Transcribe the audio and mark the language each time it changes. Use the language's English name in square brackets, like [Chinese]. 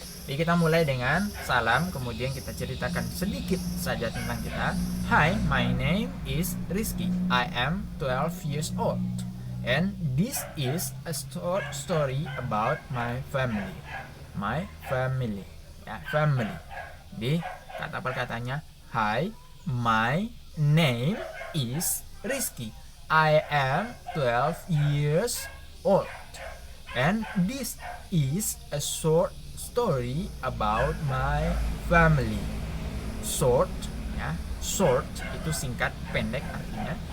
[Indonesian] Jadi kita mulai dengan salam, kemudian kita ceritakan sedikit saja tentang kita. [English] Hi, my name is Rizky. I am 12 years old. And this is a short story about my family. My family. Ya, family. [Indonesian] Jadi kata perkataannya, [English] hi, my name is Rizky. I am 12 years old. And this is a short story about my family. [Indonesian] Short, ya, short itu singkat, pendek artinya.